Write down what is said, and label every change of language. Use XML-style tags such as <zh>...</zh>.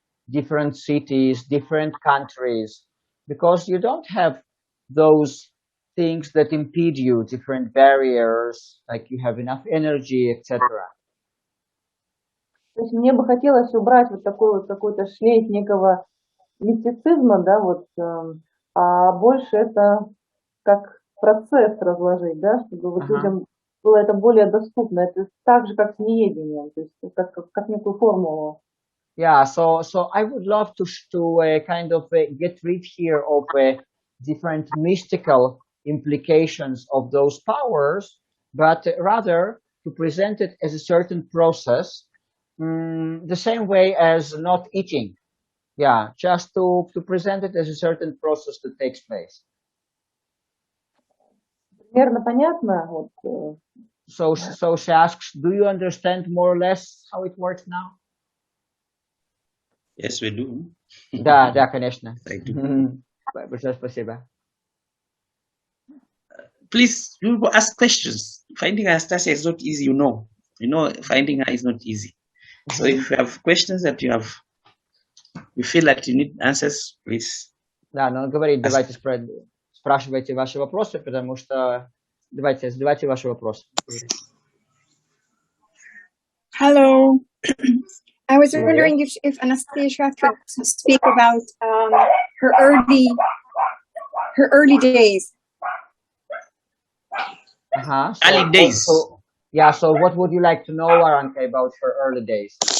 <en>Different cities, different countries, because you don't have those things that impede you, different barriers, like you have enough energy, etc.</en> <ru>То есть мне бы хотелось убрать вот такой вот какой-то шлейф некого мистицизма, да, вот, а больше это как процесс разложить, да, чтобы вот людям было это более доступно. Это так же, как с неедением, то есть как некую формулу.</ru> <en>Yeah, so I would love to kind of get rid here of different mystical implications of those powers, but rather to present it as a certain process, the same way as not eating. Yeah, just to present it as a certain process that takes place.</en> <ru>Примерно понятно? Вот.</ru> <en>So she asks, do you understand more or less how it works now? Yes, we do.</en> <ru>Да, конечно. Большое спасибо.</ru> <en>Please, you ask questions. Finding Anastasia is not easy, you know. Finding her is not easy. So if you have questions that you feel like you need answers, please.</en> <ru>Да, но он говорит, давайте спрашивайте ваши вопросы, потому что давайте, задавайте ваши вопросы.</ru> <en>Hello. I was wondering if Anastasia could speak about her early days. Early days. So what would you like to know, Aranka, about her early days?</en>